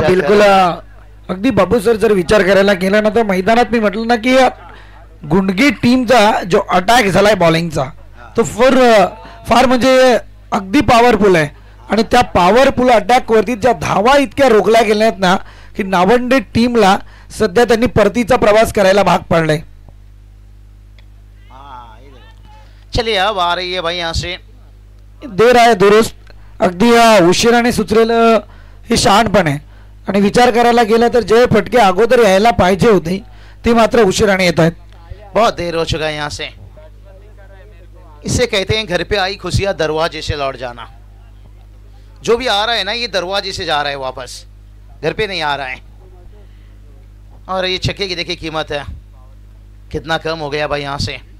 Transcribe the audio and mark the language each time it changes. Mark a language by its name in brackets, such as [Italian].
[Marathi] बिलकुल अगदी बाबू सर जर विचार करायला गेला ना, तर मैदानात मी म्हटलं ना की गुंडगी टीमचा जो अटॅक झालाय बॉलिंगचा, तो फार म्हणजे अगदी पॉवरफुल आहे, आणि त्या पॉवरफुल अटॅक वरती ज्या धावा इतक्या रोखल्या गेल्या आहेत ना, की नावंडे टीमला सध्या त्यांनी परतीचा प्रवास करायला भाग पडलाय। [Hindi] चलिए अब आ रही है भाई यहाँ से, [Marathi] देर आहे दुरुस्त, अगदी उशिराने सुचलेलं हे शहाणपण आहे, आणि विचार करायला गेला तर जे फटके अगोदर यायला पाहिजे होते ते मात्र उशिराने येत आहेत। [Hindi] बहुत देर हो चुका है यहाँ से। इसे कहते हैं घर पे आई खुशियां दरवाजे से लौट जाना। जो भी आ रहा है ना, ये दरवाजे से जा रहा है वापस, घर पे नहीं आ रहा है। और ये छक्के की देखिए कीमत है कितना कम हो गया भाई यहाँ से।